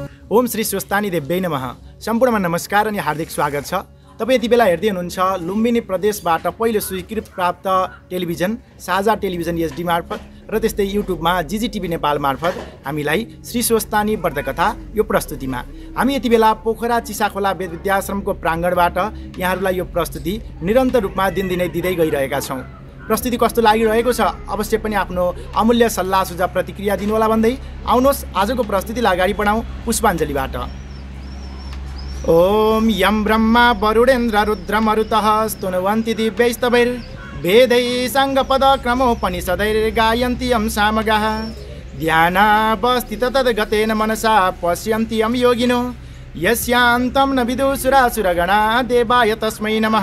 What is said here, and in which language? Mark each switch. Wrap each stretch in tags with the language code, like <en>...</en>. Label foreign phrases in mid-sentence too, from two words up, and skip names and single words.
<sa>ओम श्री स्वस्तानी देव्यै नमः।</sa> <ne>सम्पूर्णमा नमस्कार अनि हार्दिक स्वागत छ। तपाईँ यति बेला हेर्दै हुनुहुन्छ लुम्बिनी प्रदेशबाट पहिलो स्वीकृत प्राप्त टेलिभिजन साझा टेलिभिजन एसडी मार्फत र त्यस्तै युट्युबमा जिजिटिभी नेपाल मार्फत हामीलाई श्री स्वस्तानी व्रतकथा यो प्रस्तुतिमा हामी यति बेला पोखरा चिसाखोला वेद विद्याश्रमको प्राङ्गणबाट यहाँहरूलाई यो प्रस्तुति निरन्तर रूपमा दिनदिनै दिँदै गइरहेका छौँ। प्रस्तुति कस्तो लागिरहेको छ अवश्य पनि आफ्नो अमूल्य सल्लाह सुझाव प्रतिक्रिया दिनुहोला भन्दै आउनुहोस् आजको प्रस्तुतिलाई अगाडि बढाउँ पुष्पाञ्जलीबाट।</ne> <sa>ओम यम ब्रह्मा वरुणेन्द्र रुद्र मरुतः स्तुन्वन्ति दिव्यैस्तवैर्वेदैः साङ्गपदक्रमोपनिषदैर्गायन्ति यं सामगाः ध्यानावस्थित तद्गतेन मनसा पश्यन्ति यं योगिनो यस्यान्तं न विदुषुरासुरगणा देवाय तस्मै नमः।</sa>